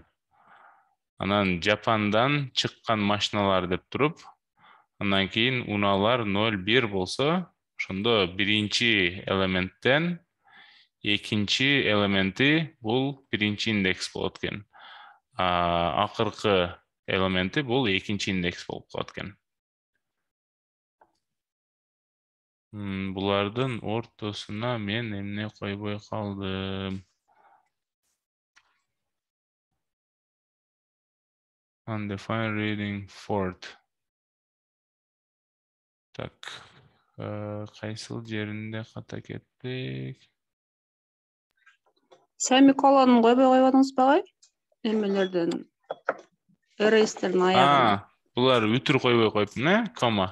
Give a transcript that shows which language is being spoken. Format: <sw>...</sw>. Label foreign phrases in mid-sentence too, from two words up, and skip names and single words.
<ky>Анан Жапондан чыккан машиналар деп туруп, андан кийин унаалар 01 болсо, ошондо биринчи элементтен экинчи элементи бул биринчи индекс болот экен. акыркы элементи бул экинчи индекс болуп калат экен. Булардын ортосуна мен эмне койбой калдым?</ky> <en>Undefined reading fourth.</en> <ky>Так, кайсыл жеринде ката кеттик? Семиколонун койбой койбодуңузбу агай? Эмелерден эрейстердин аягына. Булар үтүр койбой коюптун, кома.</ky>